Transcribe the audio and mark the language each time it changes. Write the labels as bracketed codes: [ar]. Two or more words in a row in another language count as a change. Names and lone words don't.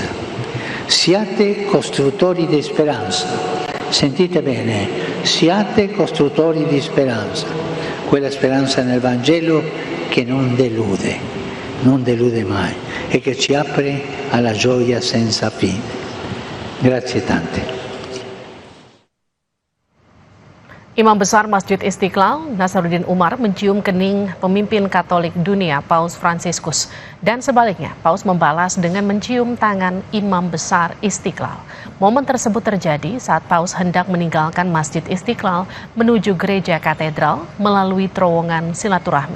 [it] Siate costruttori di speranza. Sentite bene, siate costruttori di speranza. Quella speranza nel Vangelo che non delude mai e che ci apre alla gioia senza fine. Grazie tante. [id] Imam Besar Masjid Istiqlal, Nasaruddin Umar, mencium kening pemimpin Katolik dunia, Paus Fransiskus. Dan sebaliknya, Paus membalas dengan mencium tangan Imam Besar Istiqlal. Momen tersebut terjadi saat Paus hendak meninggalkan Masjid Istiqlal menuju gereja katedral melalui terowongan silaturahmi.